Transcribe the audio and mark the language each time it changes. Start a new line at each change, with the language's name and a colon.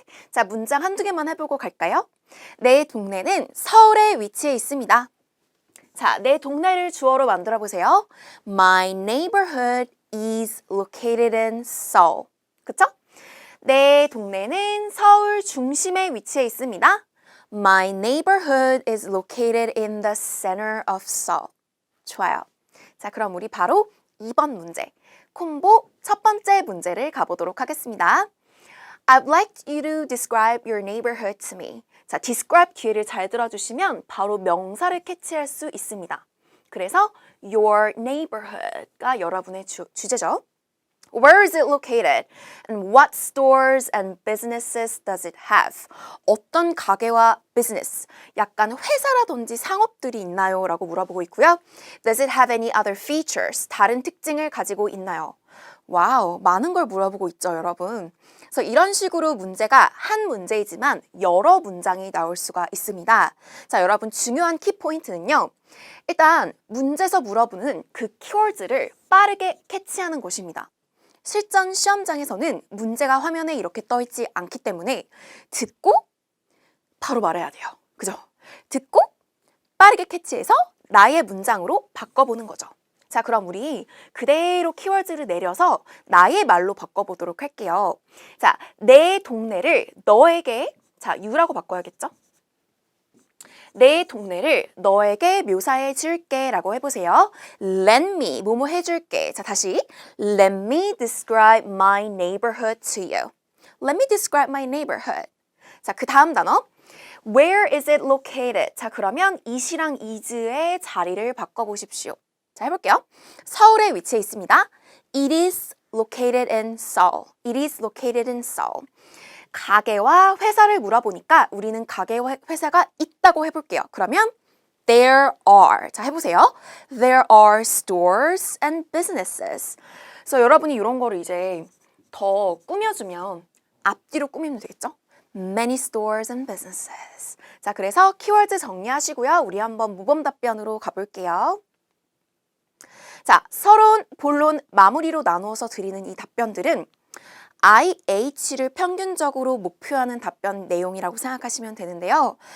Korean: 자, 문장 한두 개만 해보고 갈까요? 내 동네는 서울에 위치해 있습니다. 자, 내 동네를 주어로 만들어 보세요.
English: My neighborhood is located in Seoul.
Korean: 그쵸? 내 동네는 서울 중심에 위치해 있습니다.
English: My neighborhood is located in the center of Seoul.
Korean: 좋아요. 자, 그럼 우리 바로 2번 문제. 콤보 첫 번째 문제를 가보도록 하겠습니다.
English: I'd like you to describe your neighborhood to me.
Korean: 자, describe 뒤에를 잘 들어주시면 바로 명사를 캐치할 수 있습니다. 그래서
English: your neighborhood
Korean: 가 여러분의 주제죠.
English: Where is it located? And what stores and businesses does it have?
Korean: 어떤 가게와 business, 약간 회사라든지 상업들이 있나요? 라고 물어보고 있고요.
English: Does it have any other features?
Korean: 다른 특징을 가지고 있나요? 와우, 많은 걸 물어보고 있죠, 여러분. 그래서 이런 식으로 문제가 한 문제이지만 여러 문장이 나올 수가 있습니다. 자, 여러분 중요한 키포인트는요. 일단 문제에서 물어보는 그 키워드를 빠르게 캐치하는 것입니다. 실전 시험장에서는 문제가 화면에 이렇게 떠있지 않기 때문에 듣고 바로 말해야 돼요. 그죠? 듣고 빠르게 캐치해서 나의 문장으로 바꿔보는 거죠. 자, 그럼 우리 그대로 키워드를 내려서 나의 말로 바꿔보도록 할게요. 자, 내 동네를 너에게, 자, you라고 바꿔야겠죠? 내 동네를 너에게 묘사해 줄게 라고 해보세요.
English: Let me,
Korean: 뭐뭐 해줄게. 자, 다시.
English: Let me describe my neighborhood to you. Let me describe my neighborhood.
Korean: 자, 그 다음 단어.
English: Where is it located?
Korean: 자, 그러면 is랑 is의 자리를 바꿔보십시오. 자, 해볼게요. 서울에 위치해 있습니다.
English: It is located in Seoul. It is located in Seoul.
Korean: 가게와 회사를 물어보니까 우리는 가게와 회사가 있다고 해볼게요. 그러면
English: there are.
Korean: 자, 해보세요.
English: There are stores and businesses.
Korean: 그래서 여러분이 이런 거를 이제 더 꾸며주면 앞뒤로 꾸미면 되겠죠?
English: Many stores and businesses.
Korean: 자, 그래서 키워드 정리하시고요. 우리 한번 모범 답변으로 가볼게요. 자, 서론, 본론, 마무리로 나누어서 드리는 이 답변들은 IH를 평균적으로 목표하는 답변 내용이라고 생각하시면 되는데요.